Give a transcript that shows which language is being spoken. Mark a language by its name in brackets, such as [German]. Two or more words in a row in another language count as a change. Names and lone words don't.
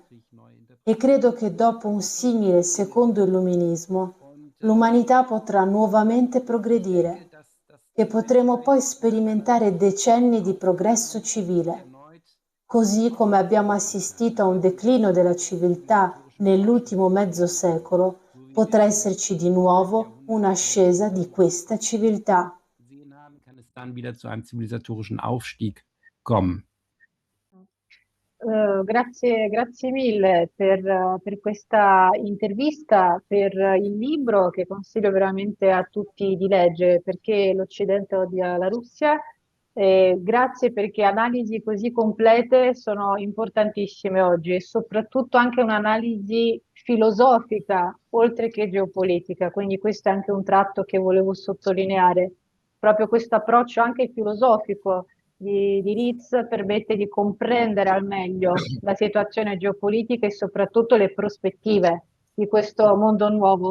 [Italian] E credo che dopo un simile secondo illuminismo, l'umanità potrà nuovamente progredire e potremo poi sperimentare decenni di progresso civile. Così come abbiamo assistito a un declino della civiltà nell'ultimo mezzo secolo, potrà esserci di nuovo un'ascesa di questa civiltà. [German] Kann es dann wieder zu einem zivilisatorischen Aufstieg kommen. [Italian] Grazie mille per questa intervista, per il libro che consiglio veramente a tutti di leggere, Perché l'Occidente odia la Russia. Grazie perché analisi così complete sono importantissime oggi e soprattutto anche un'analisi filosofica oltre che geopolitica, quindi questo è anche un tratto che volevo sottolineare, proprio questo approccio anche filosofico di Ritz permette di comprendere al meglio la situazione geopolitica e soprattutto le prospettive di questo mondo nuovo.